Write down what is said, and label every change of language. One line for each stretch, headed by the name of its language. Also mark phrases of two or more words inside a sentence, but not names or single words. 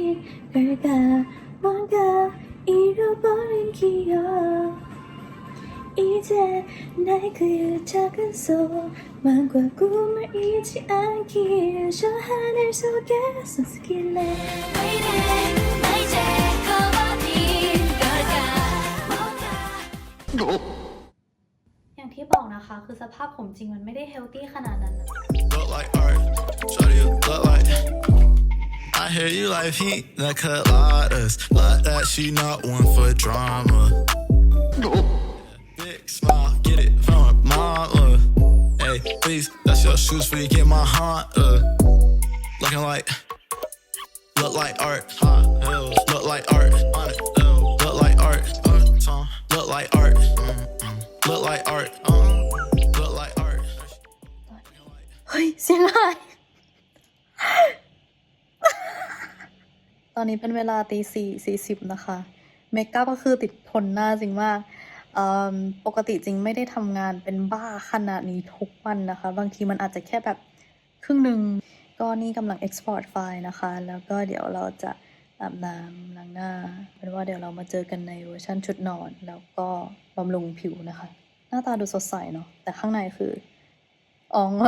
Korean: 걸까 뭔가 잃어버린 기억 이제 나의 그 작은 소망과 꿈을 잊지 않길 저 하늘 속에 숨스길래 나 이제 커버린 걸까 뭔가
Thai: อย่างที่บอกนะคะคือสภาพผมจริงมันไม่ได้เฮลตี้ขนาดนั้นนะ
English: Look like art, shawty, you look like. I hear you like pina coladas. Like that, she not one for drama. Big smile, get it from her mama. Hey, please, that's your shoes for you get my Honda. Looking like, look like art. Hot hills, look like art. Look like art. Look like art. Look like art. Look like art.
Thai: เฮ้ยเสียงหาย ตอนนี้เป็นเวลาตี 4:40นะคะเมคอัพก็คือติดทนหน้าจริงมากป กติจริงไม่ได้ทำงานเป็นบ้าขนาดนี้ทุกวันนะคะบางทีมันอาจจะแค่แบบครึ่งหนึ่งก็นี่กำลัง export ไฟล์นะคะแล้วก็เดี๋ยวเราจะอาบน้ำล้างหน้าเป็นว่าเดี๋ยวเรามาเจอกันในเวอร์ชันชุดนอนแล้วก็บำรุงผิวนะคะหน้าตาดูสดใสเนาะแต่ข้างในคืออ๋อง